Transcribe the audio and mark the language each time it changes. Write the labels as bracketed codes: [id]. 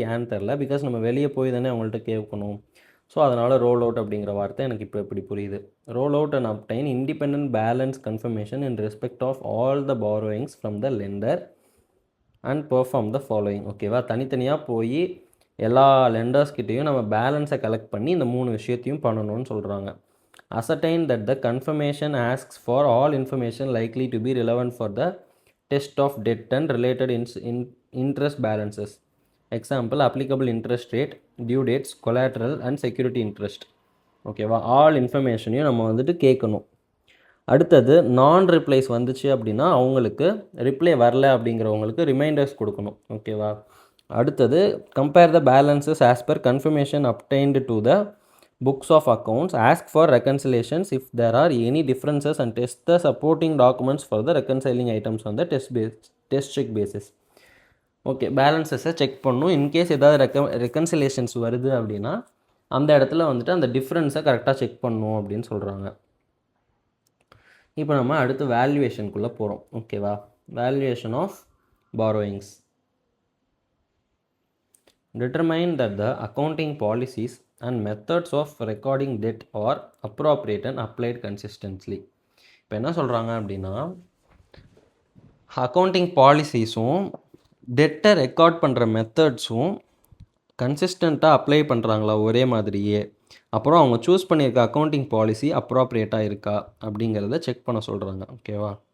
[ta] ஏன்னு தெரில, பிகாஸ் நம்ம வெளியே போய் தானே அவங்கள்ட்ட கேட்கணும். ஸோ அதனால் ரோல் அவுட் அப்படிங்கிற வார்த்தை எனக்கு இப்போ எப்படி புரியுது. [en] Roll out and obtain independent balance confirmation in respect of all the borrowings from the lender and perform the following. [ta] ஓகேவா, தனித்தனியாக போய் எல்லா லெண்டர்ஸ்கிட்டையும் நம்ம பேலன்ஸை கலெக்ட் பண்ணி இந்த 3 விஷயத்தையும் பண்ணணும்னு சொல்கிறாங்க. [en] Ascertain that the confirmation asks for all information likely to be relevant for the test of debt and related interest balances. Example, applicable interest rate, due dates, collateral and security interest. [ta] ஓகேவா, all இன்ஃபர்மேஷனையும் நம்ம வந்துட்டு கேட்கணும். அடுத்தது நான் replies வந்துச்சு அப்படின்னா அவங்களுக்கு reply வரல அப்படிங்கிறவங்களுக்கு ரிமைண்டர்ஸ் கொடுக்கணும். [en] ஓகேவா, அடுத்தது compare the balances as per confirmation obtained to the books of accounts, ask for reconciliations if there are any differences and test the supporting documents for the reconciling items on the test check basis. [ta] Okay, பேலன்ஸஸை check பண்ணணும். In case ஏதாவது ரெக்கன்சிலேஷன்ஸ் வருது அப்படின்னா அந்த இடத்துல வந்துட்டு அந்த டிஃப்ரென்ஸை கரெக்டாக check பண்ணணும் அப்படின்னு சொல்கிறாங்க. இப்போ நம்ம அடுத்து வேல்யூவேஷனுக்குள்ளே போகிறோம். [en] ஓகேவா? Valuation of borrowings. Determine that the accounting policies and methods of recording debt are appropriate and applied consistently. [ta] இப்போ என்ன சொல்கிறாங்க அப்படின்னா, அக்கௌண்டிங் பாலிசிஸும் டெட்டை ரெக்கார்ட் பண்ணுற மெத்தட்ஸும் கன்சிஸ்டண்ட்டாக அப்ளை பண்ணுறாங்களா ஒரே மாதிரியே, அப்புறம் அவங்க சூஸ் பண்ணியிருக்க அக்கௌண்டிங் பாலிசி அப்ராப்ரியேட்டாக இருக்கா அப்படிங்கிறத செக் பண்ண சொல்கிறாங்க. ஓகேவா?